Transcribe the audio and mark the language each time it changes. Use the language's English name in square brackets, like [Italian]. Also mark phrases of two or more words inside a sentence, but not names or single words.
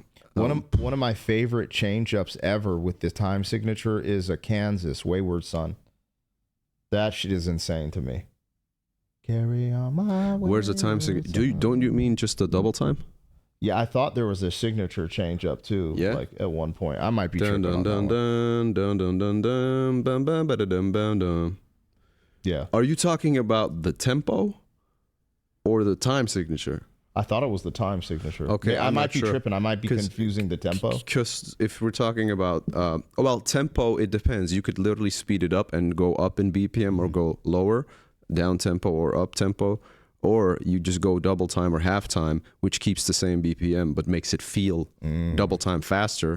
[English] One of my favorite change-ups ever with the time signature is a Kansas Wayward Son. That shit is insane to me. Carry on my way. Where's the time signature? Don't you mean just the double time? Yeah, I thought there was a signature change-up too. Yeah? Like at one point, I might be Dun tripping dun on that dun one. dun dun dun dun dun bum bum ba da dum bum dum. Yeah, Are you talking about the tempo or the time signature? I thought it was the time signature. Okay, I I'm might not be sure. tripping. I might be 'Cause- confusing the tempo. Because if we're talking about, tempo, it depends. You could literally speed it up and go up in BPM or go lower, down tempo or up tempo, or you just go double time or half time, which keeps the same BPM but makes it feel double time faster.